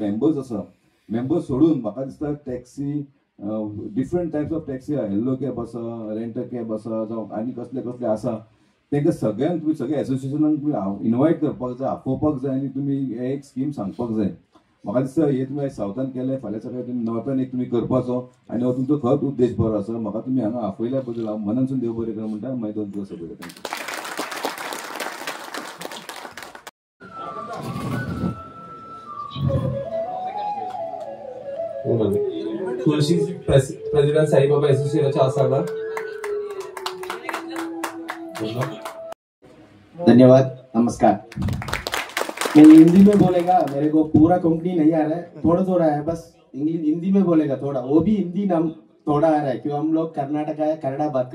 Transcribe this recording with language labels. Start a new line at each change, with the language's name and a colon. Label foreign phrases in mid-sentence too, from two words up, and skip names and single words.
Konkani: मेंबर्स आसा मेंबर्स सोडून म्हाका दिसता टॅक्सी
English: different types of taxi
Konkani: आहा
English: yellow cab
Konkani: आसा
English: rent cab
Konkani: आसा जावं आनी कसले कसले आसा तांकां सगळ्यांक तुमी सगळ्या एसोसिएशनाक तुमी इनवायट करपाक जाय आपोवपाक जाय आनी तुमी हे एक स्कीम सांगपाक जाय म्हाका दिसता हे तुमी आयज सावथान केले फाल्यां सकाळीं तुमी नॉर्थान एक तुमी करपाचो आनी हो तुमचो खंयच उद्देश बरो आसा म्हाका तुमी हांगा आपयल्या बद्दल हांव मनानसून देव बरें कर म्हणटा मागीर 2 दिवस बरें थँक्यू तुळशी प्रेसिडेंट साईबाबा एसोसिएशनचे आसा ना
Hindi: धन्यवाद नमस्कार मैं हिंदी में बोलेगा मेरे को पूरा कंपनी नहीं आ रहा है थोड़ा है बस इंग्लिश हिंदी में बोलेगा थोड़ा वो भी हिंदी नाम थोड़ा आ रहा है क्यों हम लोग कर्नाटका है कन्नड़ा बात